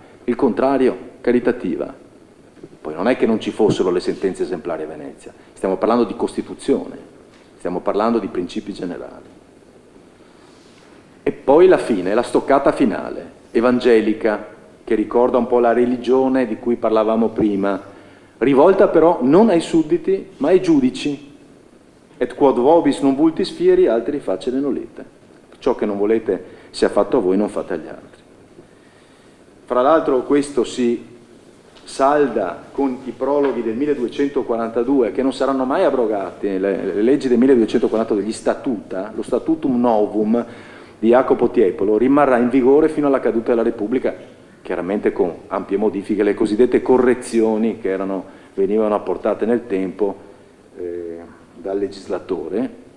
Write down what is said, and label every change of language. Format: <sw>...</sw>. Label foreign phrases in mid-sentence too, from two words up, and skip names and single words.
<it>Il contrario, caritativa. Poi non è che non ci fossero le sentenze esemplari a Venezia, stiamo parlando di Costituzione, stiamo parlando di principi generali. E poi la fine, la stoccata finale, evangelica, che ricorda un po' la religione di cui parlavamo prima, rivolta però non ai sudditi, ma ai giudici.</it> <la>Et quod vobis non vultis fieri, altri facere nolite.</la> <it>Ciò che non volete sia fatto a voi, non fate agli altri. Fra l'altro questo si salda con i prologhi del 1242, che non saranno mai abrogati, le leggi del 1242, gli statuta, lo</it> <la>statutum novum</la> <it>di Jacopo Tiepolo rimarrà in vigore fino alla caduta della Repubblica, chiaramente con ampie modifiche, le cosiddette correzioni che venivano apportate nel tempo dal legislatore.</it>